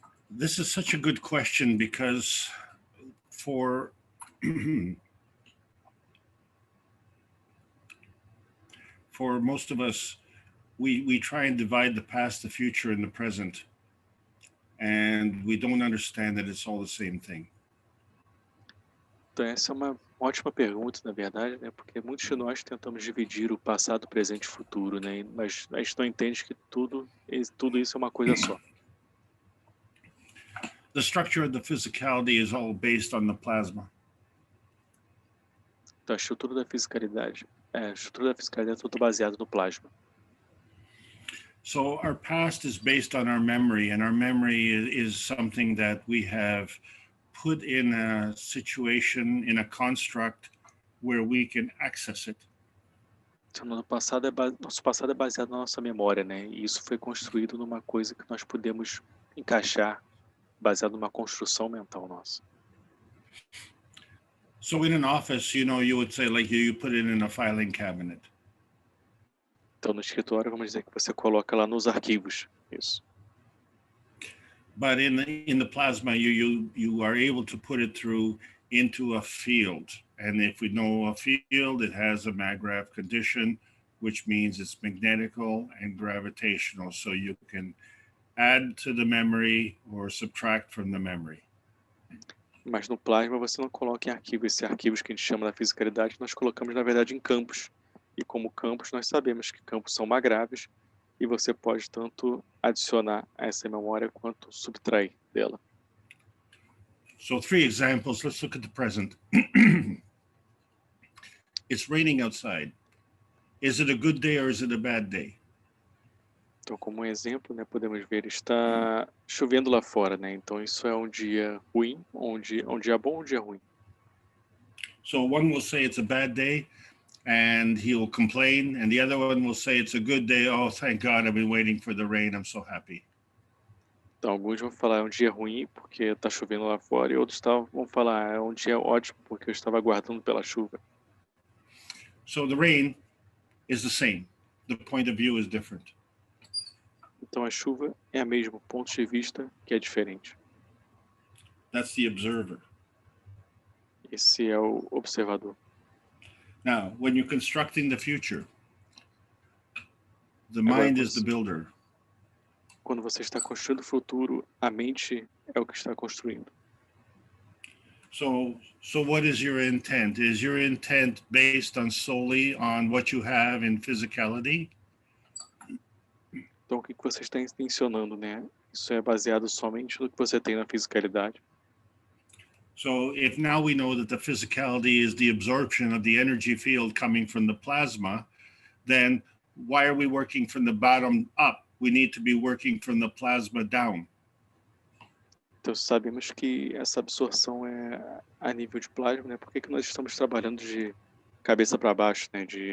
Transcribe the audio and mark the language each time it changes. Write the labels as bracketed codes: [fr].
[en] This is such a good question because for for most of us, we try and divide the past, the future, and the present, and we don't understand that it's all the same thing. [pt] Então essa é uma ótima pergunta, na verdade, né? Porque muitos de nós tentamos dividir o passado, presente e futuro, né? Mas a gente não entende que tudo isso é uma coisa só. [en] The structure of the physicality is all based on the plasma. [pt] Então a estrutura da fiscalidade é tudo baseado no plasma. [en] So our past is based on our memory, and our memory is something that we have put in a situation, in a construct where we can access it. [pt] Então, nosso passado é baseado na nossa memória, né? E isso foi construído numa coisa que nós podemos encaixar, baseado numa construção mental nossa. [en] So in an office, you would say like you put it in a filing cabinet. [pt] Então, no escritório, vamos dizer que você coloca lá nos arquivos, isso. [en] But in the plasma, you are able to put it through into a field. And if we know a field, it has a MAGRAPH condition, which means it's magnetical and gravitational. So you can add to the memory or subtract from the memory. [pt] Mas no plasma você não coloca em arquivo. Esses arquivos que a gente chama da fisicalidade, nós colocamos, na verdade, em campos. E como campos, nós sabemos que campos são magráveis e você pode tanto adicionar a essa memória quanto subtrair dela. [en] So 3 examples. Let's look at the present. It's raining outside. Is it a good day or is it a bad day? [pt] Então, como um exemplo, né, podemos ver, está chovendo lá fora, né? Então, isso é um dia ruim, um dia bom, um dia ruim. [en] So one will say it's a bad day and he'll complain, and the other one will say it's a good day. Oh, thank God, I've been waiting for the rain. I'm so happy. [pt] Então, alguns vão falar é um dia ruim porque está chovendo lá fora, e outros vão falar é um dia ótimo porque eu estava aguardando pela chuva. [en] So the rain is the same. The point of view is different. [pt] Então, a chuva é a mesma, ponto de vista que é diferente. [en] That's the observer. [pt] Esse é o observador. [en] Now, when you're constructing the future, the mind is the builder. [pt] Quando você está construindo o futuro, a mente é o que está construindo. [en] So what is your intent? Is your intent based solely on what you have in physicality? [pt] Então, o que você está intencionando, né? Isso é baseado somente no que você tem na fisicalidade. [en] So if now we know that the physicality is the absorption of the energy field coming from the plasma, then why are we working from the bottom up? We need to be working from the plasma down. [pt] Então, sabemos que essa absorção é a nível de plasma, né? Por que que nós estamos trabalhando de cabeça para baixo, né?